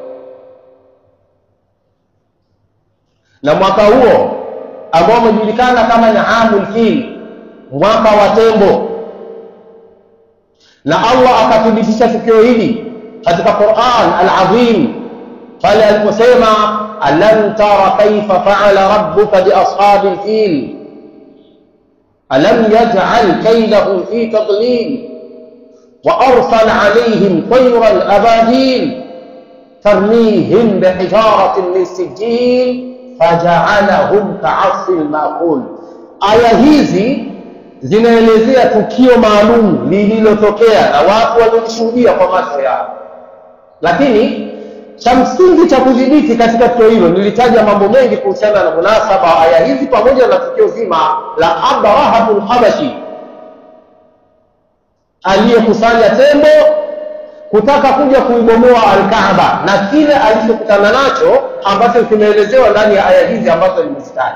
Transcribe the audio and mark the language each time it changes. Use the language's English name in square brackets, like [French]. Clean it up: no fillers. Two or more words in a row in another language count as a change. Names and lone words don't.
[Swahili] na mwaka huo ambao umejulikana kama ni [Arabic] عام الفيل, [Swahili] mwaka wa tembo, na Allah akathibitisha tukio hili katika Qur'an al-Azim pale aliposema [Arabic] أَلَمْ تَرَ كَيْفَ فَعَلَ رَبُّكَ بِأَصْحَابِ الْفِيلِ أَلَمْ يَجْعَلْ كَيْدَهُمْ فِي تَضْلِيلٍ وَأَرْسَلَ عَلَيْهِمْ طَيْرًا أَبَابِيلَ تَرْمِيهِمْ بِحِجَارَةٍ مِنْ سِجِّيلٍ فَجَعَلَهُمْ كَعَصْفٍ مَأْكُولٍ. [Swahili] Aya hizi zinaelezea tukio maalum lililotokea na watu walioshuhudia kwa macho yao, lakini cha msingi cha kudhibiti katika tukio hilo, nilitaja mambo mengi kuhusiana na munasaba aya hizi pamoja na tukio zima la Abrahatul Habashi aliyekusanya tembo kutaka kuja kuibomoa Al-Kaaba na kile alichokutana nacho ambacho kimeelezewa ndani ya aya hizi ambazo nimezitaja.